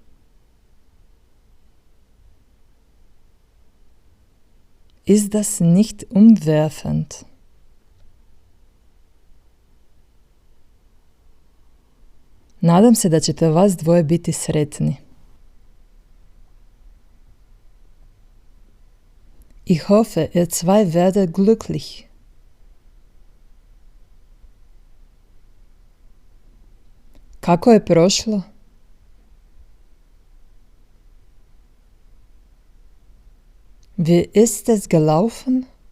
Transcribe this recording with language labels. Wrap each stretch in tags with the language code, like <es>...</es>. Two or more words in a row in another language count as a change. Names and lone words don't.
<de>Ist das nicht umwerfend?</de> <hr>Nadam se da ćete vas dvoje biti sretni.</hr> <de>Ich hoffe, ihr zwei werdet glücklich.</de> <hr>Kako je prošlo?</hr> <de>Wie ist es gelaufen?</de>